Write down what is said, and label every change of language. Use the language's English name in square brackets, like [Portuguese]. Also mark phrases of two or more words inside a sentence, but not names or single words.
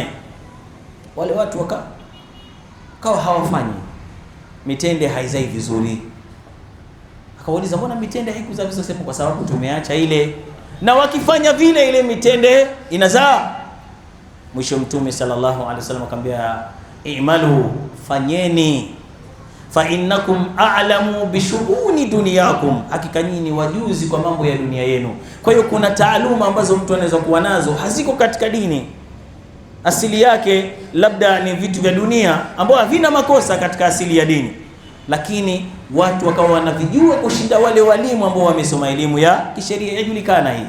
[Swahili] Wale watu wakawa hawafanyi, mitende haizai vizuri. Akawauliza, mbona mitende haikuzaa vizuri? Akasema, kwa sababu tumeacha ile, na wakifanya vile ile mitende inazaa. Mwisho Mtume sallallahu alaihi wasallam akamwambia, i'malu, fanyeni, [Arabic] فإنكم أعلم بشؤون دنياكم, [Swahili] hakika nyinyi ni wajuzi kwa mambo ya dunia yenu. Kwa hiyo kuna taaluma ambazo mtu anaweza kuwa nazo haziko katika dini, asili yake labda ni vitu vya dunia ambao havina makosa katika asili ya dini, lakini watu wakawa wanavijua kushinda wale walimu ambao wamesoma elimu ya kisheria, yajulikana hii.